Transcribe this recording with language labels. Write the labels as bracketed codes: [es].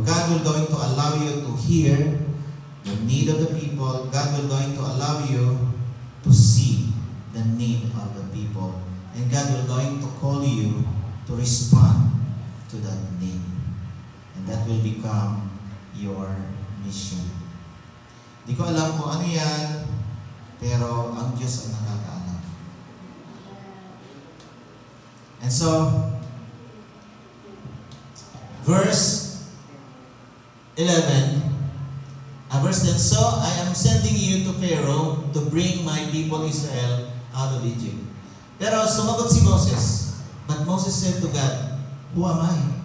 [en] God will going to allow you to hear the need of the people. God will going to allow you to see the need of the people. And God will going to call you to respond to that need. And that will become your mission. [tl] Di ko alam kung ano yan, pero ang Diyos ang nakakaalam. [en] And so, verse 11, verse 10, so I am sending you to Pharaoh to bring my people Israel out of Egypt. [tl] Pero sumagot si Moses. [en] But Moses said to God, who am I?